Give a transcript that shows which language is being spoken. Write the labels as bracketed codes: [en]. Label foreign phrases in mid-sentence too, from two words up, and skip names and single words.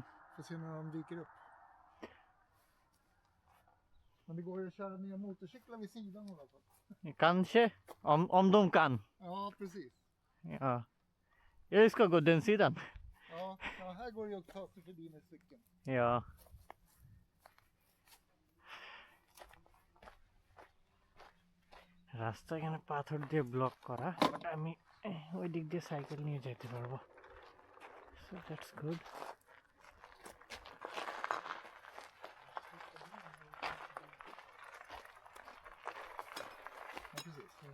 [sv] Får se när de dyker upp. Men det går ju att köra ner motorcyklar vid sidan i alla fall. Kanske, om de kan. Ja, precis. Ja. Jag ska gå den sidan. Ja, här går det ju att ta sig förbi med cykeln. Ja. [bn] রাস্তা এখানে পাথর দিয়ে ব্লক করা, বাট আমি ওই দিক দিয়ে সাইকেল নিয়ে যেতে পারবো, [en] so that's good. [sv] Ja, precis.